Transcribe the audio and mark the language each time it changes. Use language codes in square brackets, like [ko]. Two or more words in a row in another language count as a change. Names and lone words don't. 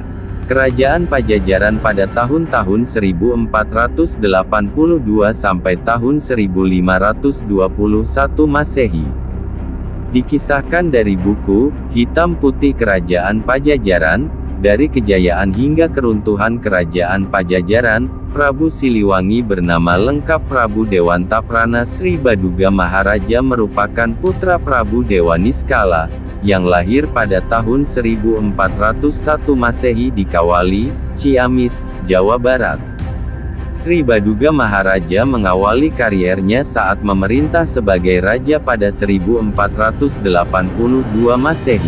[id] Kerajaan Pajajaran pada tahun-tahun 1482 sampai tahun 1521 Masehi. Dikisahkan dari buku Hitam Putih Kerajaan Pajajaran, dari kejayaan hingga keruntuhan Kerajaan Pajajaran, Prabu Siliwangi bernama lengkap Prabu Dewantaprana Sri Baduga Maharaja merupakan putra Prabu Dewa Niskala, yang lahir pada tahun 1401 Masehi di Kawali, Ciamis, Jawa Barat. Sri Baduga Maharaja mengawali kariernya saat memerintah sebagai raja pada 1482 Masehi.